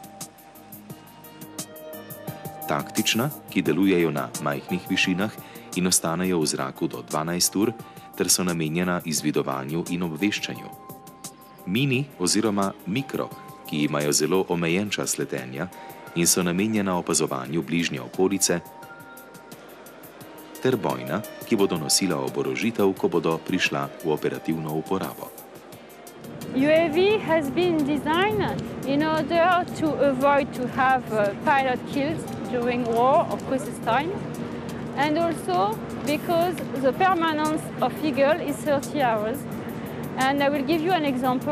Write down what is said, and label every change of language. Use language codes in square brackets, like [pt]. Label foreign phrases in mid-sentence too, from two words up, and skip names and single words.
[sl] Taktična, ki delujejo na majhnih višinah in ostanejo v zraku do 12 ur, ter so namenjena izvidovanju in obveščanju. Mini oziroma mikro, ki imajo zelo omejen čas letenja in so namenjena opazovanju bližnje okolice, ter bojna, ki bodo nosila oborožitev, ko bodo prišla v operativno uporabo. [en] UAV has been designed in order to avoid to have pilot kills during war or crisis time, and also because the permanence of Eagle is 30 hours, And I will give you an example.